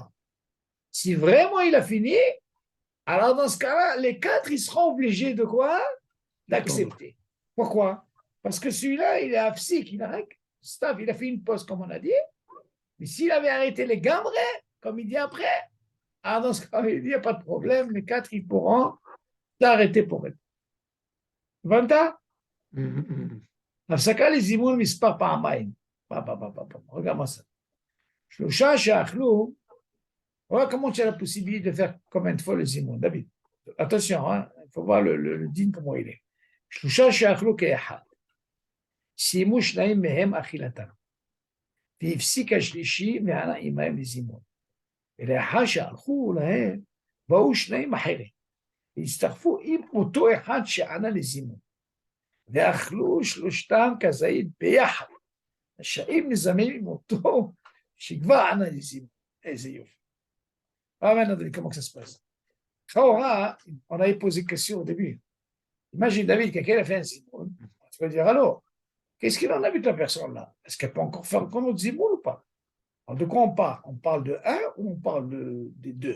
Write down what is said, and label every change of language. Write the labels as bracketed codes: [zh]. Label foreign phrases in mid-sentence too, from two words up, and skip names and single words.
[fr] Si vraiment il a fini, alors dans ce cas-là, les 4, ils seront obligés de quoi? D'accepter. Pourquoi? Parce que celui-là, il est absik, il a fait une pause, comme on a dit. Mais s'il avait arrêté les gambrés, comme il dit après, alors dans ce cas-là, il dit, il n'y a pas de problème, les 4, ils pourront s'arrêter pour eux. [he] הבנת? הפסקה לזימון מספר פעמיים. [fr] regarde-moi ça. [he] שלושה שאכלו, [fr] voilà comment tu as la possibilité de faire combien de fois le zimoun. David, attention, hein, il faut voir le din comment il est. [he] שלושה שאכלו כאחד. סיימו שניים מהם אכילתם. והפסיק השלישי וענה עמהם לזימון. ולאחר שהלכו להם, באו שניים אחרים. והצטרפו עם אותו אחד שענה לזימון. ואכלו שלושתם כזית ביחד. השאים נזמים עם אותו שכבר ענה לזימון. איזה יופי. [fr] Maintenant, comment ça se passe? On avait posé une question au début. Imagine David, quelqu'un a fait un zimoun. Tu vas dire, alors, qu'est-ce qu'il en a vu de la personne là? Est-ce qu'elle peut encore faire un autre zimoun ou pas? Alors, de quoi on parle? On parle de un ou on parle des deux?